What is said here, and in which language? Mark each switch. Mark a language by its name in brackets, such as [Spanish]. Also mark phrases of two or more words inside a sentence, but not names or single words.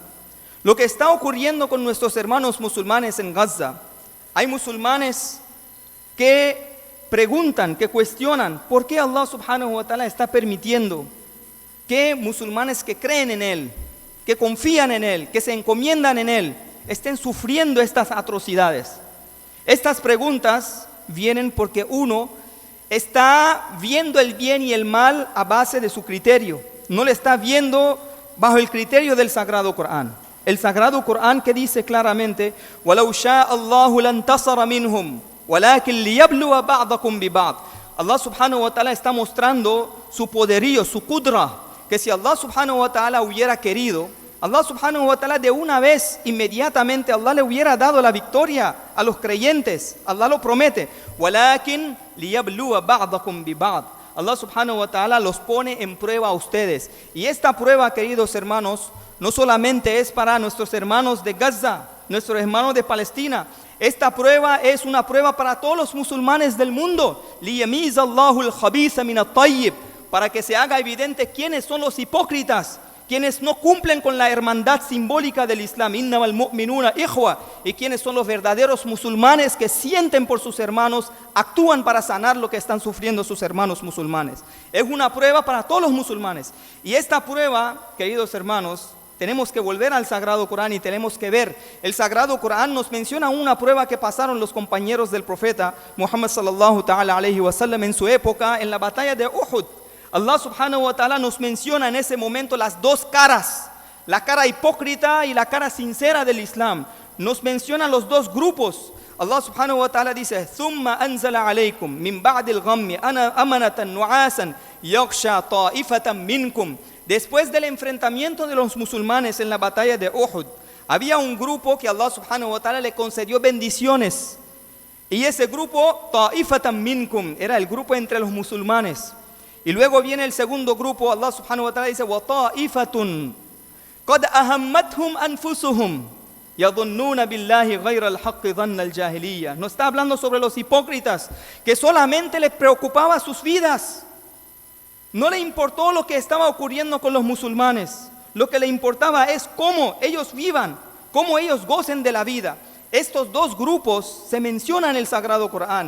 [Spanish] Lo que está ocurriendo con nuestros hermanos musulmanes en Gaza, hay musulmanes que preguntan, que cuestionan por qué [Arabic] الله سبحانه وتعالى [Spanish] está permitiendo que musulmanes que creen en Él, que confían en Él, que se encomiendan en Él, estén sufriendo estas atrocidades. Estas preguntas vienen porque uno está viendo el bien y el mal a base de su criterio, no le está viendo bajo el criterio del Sagrado Corán. El Sagrado Corán que dice claramente: [Arabic] "ولو يشاء الله لانتصر منهم ولكن ليبلو بعضكم ببعض." الله سبحانه وتعالى [Spanish] está mostrando su poderío, su qudra, que si [Arabic] الله سبحانه وتعالى [Spanish] hubiera querido, [Arabic] الله سبحانه وتعالى [Spanish] de una vez, inmediatamente, Allah le hubiera dado la victoria a los creyentes. Allah lo promete. [Arabic] "ولكن ليبلو بعضكم ببعض." الله سبحانه وتعالى [Spanish] los pone en prueba a ustedes. Y esta prueba, queridos hermanos, no solamente es para nuestros hermanos de Gaza, nuestros hermanos de Palestina. Esta prueba es una prueba para todos los musulmanes del mundo. [Arabic] "ليميز الله الخبيث من الطيب", [Spanish] para que se haga evidente quiénes son los hipócritas, quienes no cumplen con la hermandad simbólica del Islam, [Arabic] إنما المؤمنون إخوة, [Spanish] y quienes son los verdaderos musulmanes que sienten por sus hermanos, actúan para sanar lo que están sufriendo sus hermanos musulmanes. Es una prueba para todos los musulmanes. Y esta prueba, queridos hermanos, tenemos que volver al Sagrado Corán y tenemos que ver. El Sagrado Corán nos menciona una prueba que pasaron los compañeros del profeta Muhammad [Arabic] صلى الله تعالى عليه وسلم [Spanish] en su época en la batalla de Uhud. [Arabic] الله سبحانه وتعالى [Spanish] nos menciona en ese momento las dos caras, la cara hipócrita y la cara sincera del Islam. Nos menciona los dos grupos. [Arabic] الله سبحانه وتعالى dice: "ثم أنزل عليكم من بعد الغم أمنة نعاسا يغشى طائفة منكم." [Spanish] Después del enfrentamiento de los musulmanes en la batalla de Uhud, había un grupo que [Arabic] الله سبحانه وتعالى [Spanish] le concedió bendiciones. Y ese grupo, [Arabic] طائفة منكم, [Spanish] era el grupo entre los musulmanes. Y luego viene el segundo grupo. [Arabic] الله سبحانه وتعالى dice: "وطائفة قد أهمتهم أنفسهم يظنون بالله غير الحق ظن الجاهلية." [Spanish] No está hablando sobre los hipócritas que solamente les preocupaba sus vidas. No le importó lo que estaba ocurriendo con los musulmanes. Lo que le importaba es cómo ellos vivan, cómo ellos gocen de la vida. Estos dos grupos se mencionan en el Sagrado Corán.